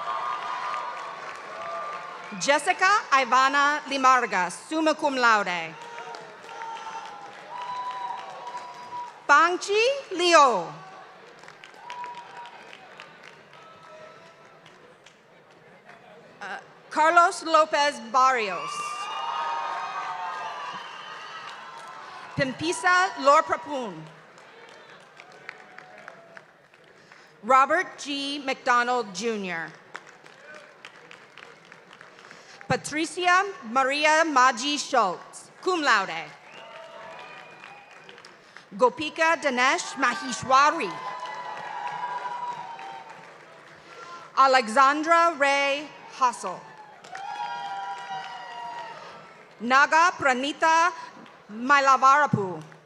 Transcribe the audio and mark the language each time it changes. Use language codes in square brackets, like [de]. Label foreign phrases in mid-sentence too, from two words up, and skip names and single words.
[en] Jessica Ivana Limarga, [la] summa cum laude. [en] Bangchi Leo. Carlos Lopez Barrios. Pimpisa Lorprapun. Robert G. McDonald, Jr. Patricia Maria Maji Schultz, [la] cum laude. [en] Gopika Dinesh Maheshwari. Alexandra Ray Hassel. Naga Pranita Mailavarapu.